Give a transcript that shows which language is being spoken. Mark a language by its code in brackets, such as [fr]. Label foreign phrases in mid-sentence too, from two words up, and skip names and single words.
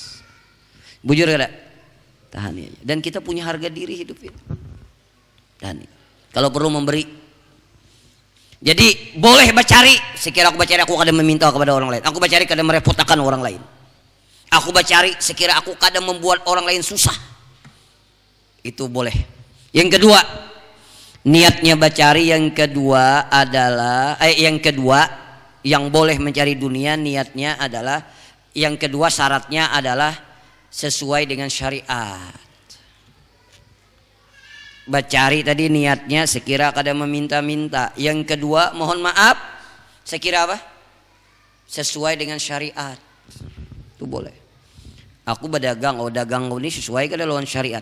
[bjn] Bujur kada? Tahani aja. [id] Dan kita punya harga diri hidup ini. [bjn] Tahani. Kalau perlu memberi. Jadi boleh bacari. Sekira aku bacari aku kada meminta kepada orang lain. Aku bacari kada merepotkan orang lain. Aku bacari sekira aku kada membuat orang lain susah. [id] Itu boleh. [bjn] Yang kedua, niatnya bacari yang kedua adalah yang kedua yang boleh mencari dunia niatnya adalah yang kedua syaratnya adalah sesuai dengan syariat. Bacari tadi niatnya sekira kada meminta-minta. Yang kedua mohon maaf sekira apa? [id] Sesuai dengan syariat. Itu boleh. [bjn] Aku berdagang, dagang ini sesuai kada lawan syariat.